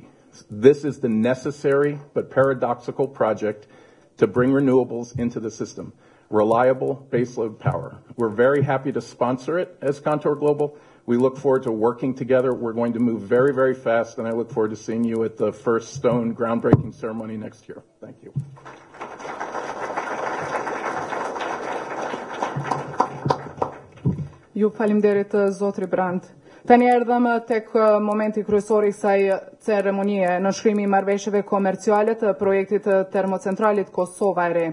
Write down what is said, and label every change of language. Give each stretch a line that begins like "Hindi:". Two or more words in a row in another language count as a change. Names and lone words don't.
English: This is the necessary but paradoxical project to bring renewables into the system. Reliable baseload power. We're very happy to sponsor it as Contour Global. We look forward to working together. We're going to move very, very fast, and I look forward to seeing you at the first stone groundbreaking ceremony next year. Thank you.
Albanian: Ju falimderit zotri Brand. Tani erdhëm tek momenti kryesor I kësaj ceremonie, nënshkrimi I marrëveshjeve komerciale të projektit të termocentralit Kosova e Re.